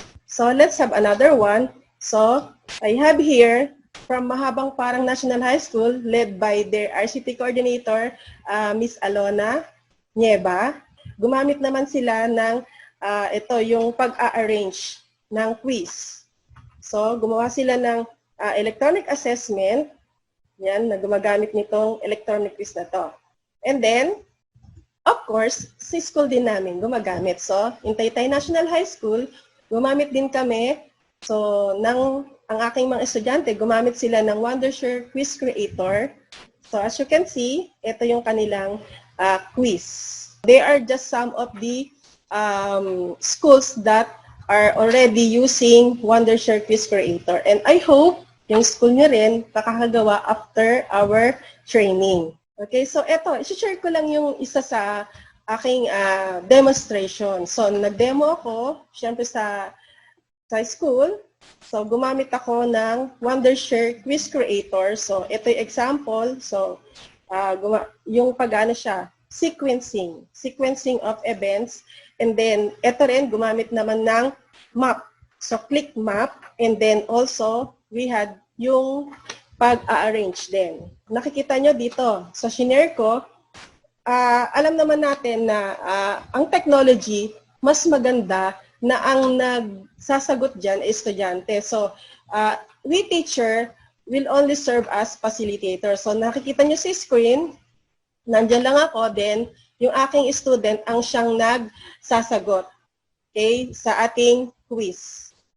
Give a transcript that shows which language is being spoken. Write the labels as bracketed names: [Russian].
[English] So, let's have another one. So, I have here from Mahabang Parang National High School led by their RCT coordinator, Miss Alona Nieva. [Filipino] Gumamit naman sila ng ito yung pag-a-arrange ng quiz. So, gumawa sila ng electronic assessment. Yan, na gumagamit nitong electronic quiz na to. [English] And then, of course, [Filipino] sa school din namin gumagamit. So, in Taytay National High School, gumamit din kami. So, ang aking mga estudyante, gumamit sila ng Wondershare Quiz Creator. So, as you can see, ito yung kanilang quiz. [English] They are just some of the schools that are already using Wondershare Quiz Creator. And I hope [Filipino] yung school nyo rin makakagawa [English] after our training. [Filipino] Okay, so eto, i-share ko lang yung isa sa aking demonstration. So, nag-demo ako, syempre sa school. So, gumamit ako ng Wondershare Quiz Creator. So, ito yung example. So, yung pag-ano siya, sequencing of events. And then, ito rin, gumamit naman ng map. So, click map. [English] And then also, we had yung pag-a-arrange din. [Filipino] Nakikita nyo dito. So, shinare ko, alam naman natin na ang technology, mas maganda na ang nagsasagot dyan ay estudyante. [English] So, we teacher will only serve as facilitator. [Filipino] So, nakikita nyo sa screen, nandyan lang ako, then yung aking student ang siyang nagsasagot, okay, sa ating quiz.